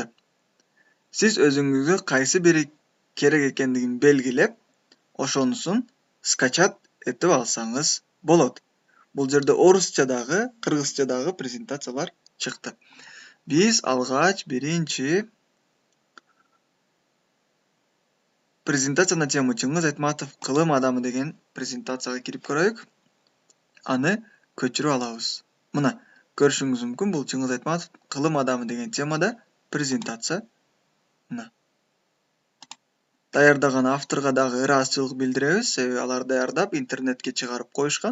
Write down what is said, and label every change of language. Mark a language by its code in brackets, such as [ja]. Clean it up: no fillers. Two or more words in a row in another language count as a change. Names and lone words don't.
[ky] Сиз өзүңүзгө кайсы бири керек экендигин белгилеп, ошонусун скачат этип алсаңыз болот. Бул жерде орусча дагы, кыргызча дагы презентациялар чыкты. Биз алгач биринчи презентация [ru] на тему [ky] Чыңгыз Айтматов кылым адамы деген презентацияга кирип көрөйүк. Аны көчүрүп алабыз. Мына көрүшүңүз мүмкүн, бул Чыңгыз Айтматов кылым адамы деген темада презентация. Мына. Даярдаган авторго дагы ыраазычылык билдиребиз, себеби алар даярдап интернетке чыгарып коюшкан.